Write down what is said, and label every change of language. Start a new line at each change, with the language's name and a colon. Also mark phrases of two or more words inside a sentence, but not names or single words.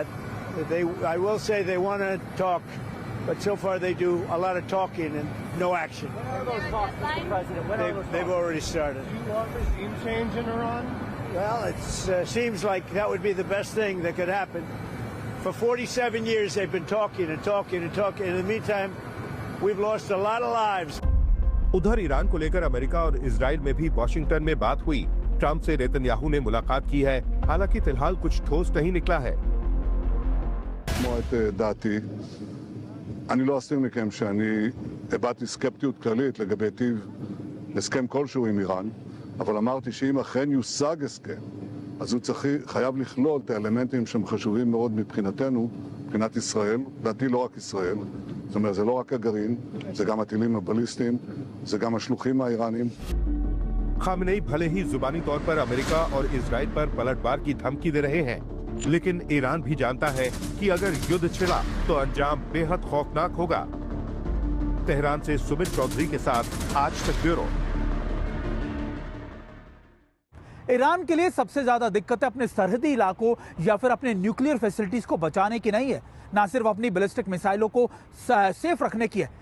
English: I will say they want to talk, but so far they do a lot of talking and no action. When are those talks, Mr. President? When are those They've talks? already started. Do you want regime change in Iran? Well, it seems like that would be the best thing that could happen. For 47 years they've been talking and talking and talking. In the meantime, we've lost a lot of lives.
Hindi: उधर ईरान को लेकर अमेरिका और इजराइल में भी वॉशिंगटन में बात हुई। ट्रंप से नेतन्याहू ने मुलाकात की है, हालांकि फिलहाल कुछ ठोस नहीं निकला है।
Hebrew: לשמוע את דעתי. אני לא אסתיר מכם שאני הבעתי סקפטיות כללית לגבי טיב הסכם כלשהו עם איראן, אבל אמרתי שאם אכן יושג הסכם, אז הוא חייב לכלול את האלמנטים שהם חשובים מאוד מבחינתנו, מבחינת ישראל, לדעתי לא רק ישראל. זאת אומרת, זה לא רק הגרעין, זה גם הטילים הבליסטיים, זה גם השלוחים האיראנים.
Hindi: खामनेई भले ही जुबानी तौर पर अमेरिका और इजराइल पर पलटवार की धमकी दे रहे हैं, लेकिन ईरान भी जानता है कि अगर युद्ध छिड़ा तो अंजाम बेहद खौफनाक होगा। तेहरान से सुमित चौधरी के साथ आज तक ब्यूरो। ईरान के लिए सबसे ज्यादा दिक्कत अपने सरहदी इलाकों या फिर अपने
English: nuclear facilities
Hindi: को बचाने की नहीं है, ना सिर्फ अपनी
English: ballistic missiles
Hindi: को सेफ रखने की है।